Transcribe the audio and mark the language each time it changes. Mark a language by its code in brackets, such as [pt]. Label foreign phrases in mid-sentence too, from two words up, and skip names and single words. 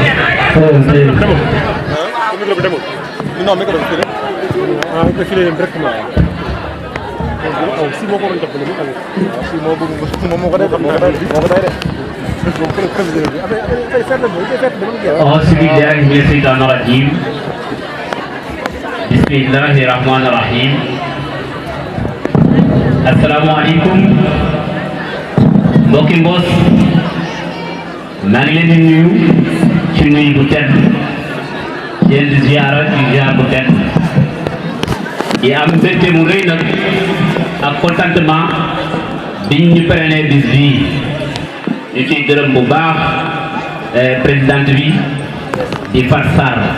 [fr] non mais [wo] ko def ko filé directement si moo ko doon def si moo bëgg moo ko def [ar] أعوذ بالله من الشيطان الرجيم بسم الله الرحمن الرحيم [wo] asalaamaaleykum mbokki Mboss maa ngi leen di nuyu ci nuyu bu tedd yéen di ziara bu tedd di am mbégte mu rëy nag ak contentement biñ ñu prene bis bii ñu ciy gërëm bu baax présidente bi di Fat Sarr